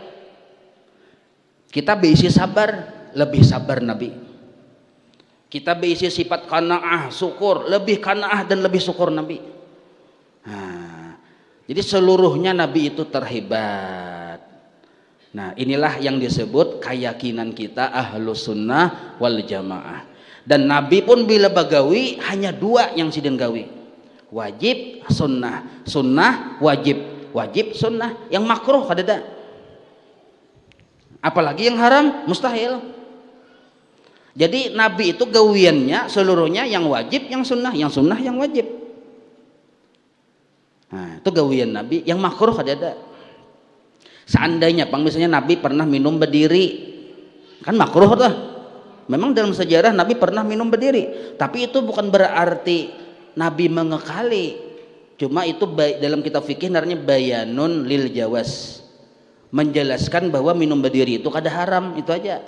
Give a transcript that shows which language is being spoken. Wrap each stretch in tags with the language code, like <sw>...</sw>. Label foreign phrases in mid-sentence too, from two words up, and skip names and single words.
<id>Kita berisi sabar, lebih sabar Nabi. Kita berisi sifat qanaah, syukur, lebih qanaah dan lebih syukur Nabi. Nah, jadi seluruhnya Nabi itu terhebat. Nah, inilah yang disebut keyakinan kita Ahlus Sunnah wal Jamaah.</id> <bjn>Dan Nabi pun bila bagawi hanya dua yang sidin gawi.</bjn> <id>Wajib sunnah, sunnah wajib, wajib sunnah, yang makruh kadada. Apalagi yang haram mustahil. Jadi Nabi itu gawiannya seluruhnya yang wajib, yang sunnah yang wajib. Nah, itu gawian Nabi, yang makruh kadada. Seandainya misalnya Nabi pernah minum berdiri, kan makruh tuh. Memang dalam sejarah Nabi pernah minum berdiri, tapi itu bukan berarti Nabi mengekali, cuma itu dalam kitab fikih namanya</id> <ar>بيان للجواز,</ar> <id>menjelaskan bahwa minum berdiri itu kada haram, itu aja.</id>